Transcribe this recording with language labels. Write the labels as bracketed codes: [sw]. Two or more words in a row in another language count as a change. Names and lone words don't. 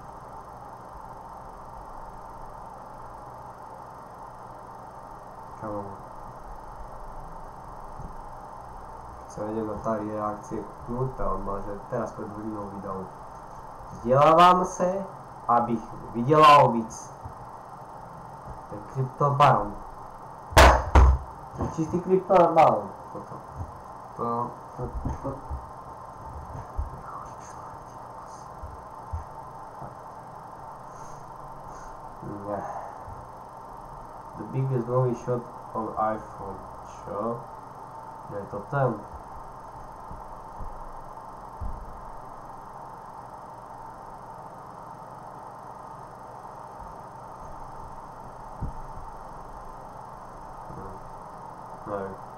[sk] Sa idem na tady reakcie kúknúť a on mal, že teraz pred hodinou vydal. [cs] Vzdělávám se, abych vydělal víc. [sk] To je kryptobaron. To je čistý kryptobaron. Toto. [en] The biggest movie shot on iPhone. [sk] Čo? Je to ten. Neviem.